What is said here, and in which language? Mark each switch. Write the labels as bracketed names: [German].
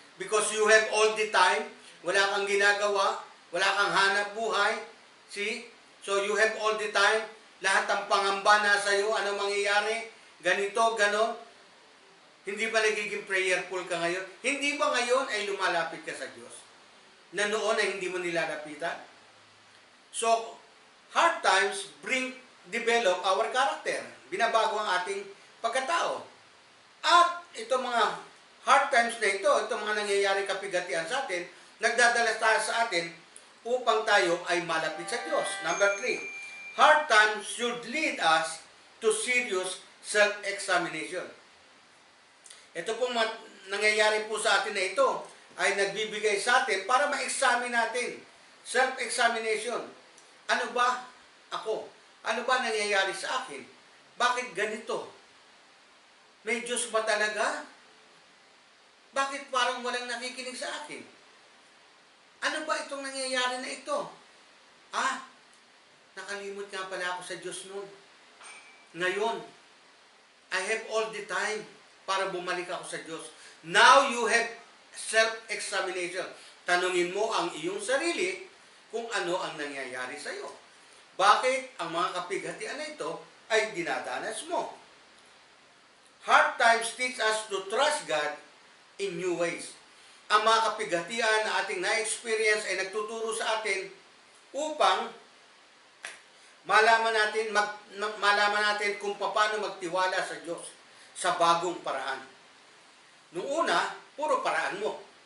[English] Because you have all the time, [Filipino] wala kang ginagawa, wala kang hanap buhay. [English] See? So you have all the time, [Filipino] lahat ng pangamba na sa iyo, ano mangyayari? Ganito, ganon. Hindi ba nagiging prayerful ka ngayon? Hindi ba ngayon ay lumalapit ka sa Diyos? Na noon ay hindi mo nilalapitan? [English] So, hard times develop our character. [Filipino] Binabago ang ating pagkatao. At itong mga [English] hard times [Filipino] na ito, itong mga nangyayari kapigatian sa atin, nagdadala sa atin upang tayo ay malapit sa Diyos. [English] Number 3, hard times should lead us to serious self-examination. [Filipino] Ito pong nangyayari po sa atin na ito ay nagbibigay sa atin para ma-examine natin. Self-examination. Ano ba ako? Ano ba nangyayari sa akin? Bakit ganito? May Diyos ba talaga? Bakit parang walang nakikinig sa akin? Ano ba itong nangyayari na ito? Nakalimot nga pala ako sa Diyos noon. Ngayon, [English] I have all the time [Filipino] para bumalik ako sa Diyos. [English] Now you have self-examination. [Filipino] Tanungin mo ang iyong sarili kung ano ang nangyayari sa iyo. Bakit ang mga kapighatian na ito ay dinadanas mo? [English] Hard times teach us to trust God in new ways. [Filipino] Ang mga kapighatian na ating na-experience ay nagtuturo sa atin upang malaman natin kung paano magtiwala sa Diyos sa bagong paraan. Noong una, puro paraan mo.